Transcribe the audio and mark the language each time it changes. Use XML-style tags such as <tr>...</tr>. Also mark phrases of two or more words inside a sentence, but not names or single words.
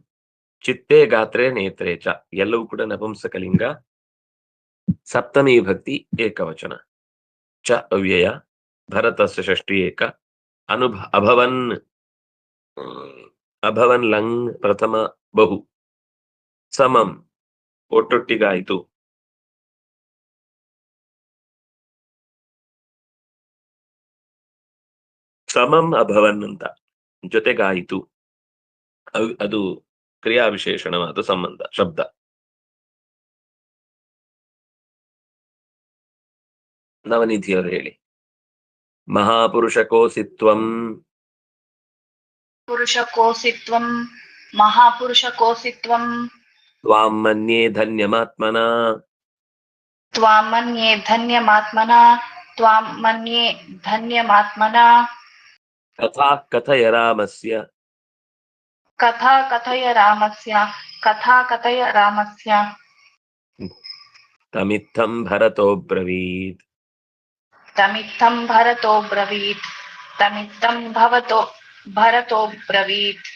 <sa>ಚಿತ್ತೆ ಗಾತ್ರೆ ನೇತ್ರೆ ಚ</sa> <kn>ಎಲ್ಲವೂ ಕೂಡ ನಪುಂಸಕಲಿಂಗ, ಸಪ್ತಮಿ ವಿಭಕ್ತಿ ಏಕವಚನ. ಚ ಅವ್ಯಯ, ಭರತಸ್ಯ ಷಷ್ಠಿ ಏಕ,</kn> <sa>ಅಭವನ್ ಅಭವನ್</sa> <kn>ಲಂಗ್ ಪ್ರಥಮ ಬಹು, ಸಮಂ ಒಟ್ಟೊಟ್ಟಿಗಾಯಿತು.</kn> <sa>ಸಮಂ ಅಭವನ್</sa> <kn>ಅಂತ ಜೊತೆಗಾಯಿತು, ಅದು ಕ್ರಿಯಾ ವಿಶೇಷಣವಾದ ಸಂಬಂಧ ಶಬ್ದ. ನವನಿಧಿಯವರು ಹೇಳಿ.</kn> <sa>ಮಹಾಪುರುಷಕೋಸಿತ್ವಂ, ಪುರುಷಕೋಸಿತ್ವಂ, ಮಹಾಪುರುಷಕೋಸಿತ್ವಂ, ತ್ವಾಂ ಮನ್ಯೇ ಧನ್ಯಮಾತ್ಮನಾ, ತ್ವಾಂ ಮನ್ಯೇ ಧನ್ಯಮಾತ್ಮನಾ, ತ್ವಾಂ ಮನ್ಯೇ ಧನ್ಯಮಾತ್ಮನಾ. ಕಥಾ ಕಥಯ ರಾಮಸ್ಯ, ಕಥಾ ಕಥಯ ರಾಮಸ್ಯ, ಕಥಾ ಕಥಯ ರಾಮಸ್ಯ. ತಮಿತ್ತಂ ಭರತೋ ಬ್ರವೀತ್, ತಮಿತ್ತಂ ಭರತೋ ಬ್ರವೀತ್, ತಮಿತ್ತಂ ಭರತೋ ಬ್ರವೀತ್.</sa>